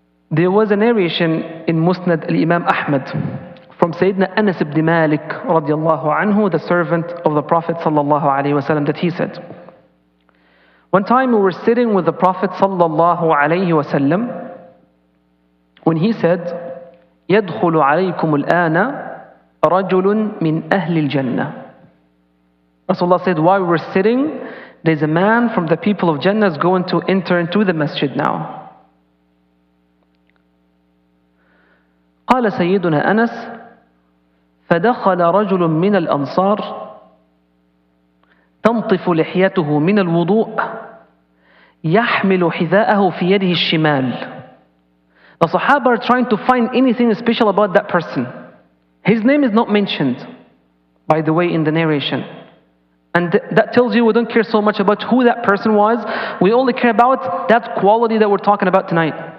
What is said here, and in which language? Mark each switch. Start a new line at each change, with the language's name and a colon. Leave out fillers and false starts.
English: There was a narration in Musnad al-Imam Ahmad from Sayyidina Anas ibn Malik radiallahu anhu, the servant of the Prophet sallallahu alayhi wasallam, that he said, one time we were sitting with the Prophet sallallahu alayhi wasallam when he said,
Arabic: يَدْخُلُ عَلَيْكُمُ الْآنَ رَجُلٌ مِّنْ أَهْلِ الْجَنَّةِ.
English: Rasulullah said, while we were sitting, there's a man from the people of Jannah is going to enter into the masjid now.
Arabic: قال سيدنا أنس فدخل رجل من الأنصار تنطف لحيته من الوضوء يحمل حذاءه في يده الشمال.
English: The Sahaba are trying to find anything special about that person. His name is not mentioned, by the way, in the narration. And that tells you we don't care so much about who that person was. We only care about that quality that we're talking about tonight.